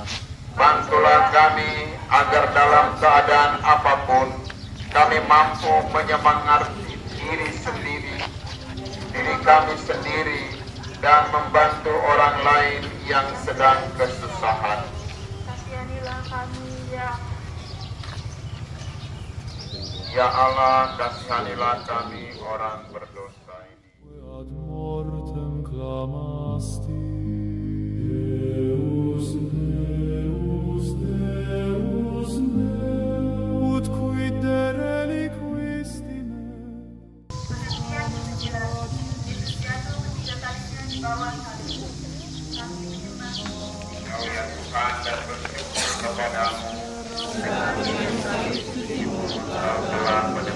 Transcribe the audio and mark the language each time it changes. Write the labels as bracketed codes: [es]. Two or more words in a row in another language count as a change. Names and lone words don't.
[id] Bantulah kami agar dalam keadaan apapun kami mampu menyemangati diri kami sendiri dan membantu orang lain yang sedang kesusahan. Kasihanilah kami Ya Allah, kasihanilah kami orang berdosa ini. [la] Ad mortem clamasti, Deus, Deus, Deus, Deus, ut quid reliquisti me. [id] Perhatian ke-9, Yesus jatuh 3 kalinya di bawah salib. Kami menyembah Engkau ya Tuhan dan bersyukur kepadamu. Engkau telah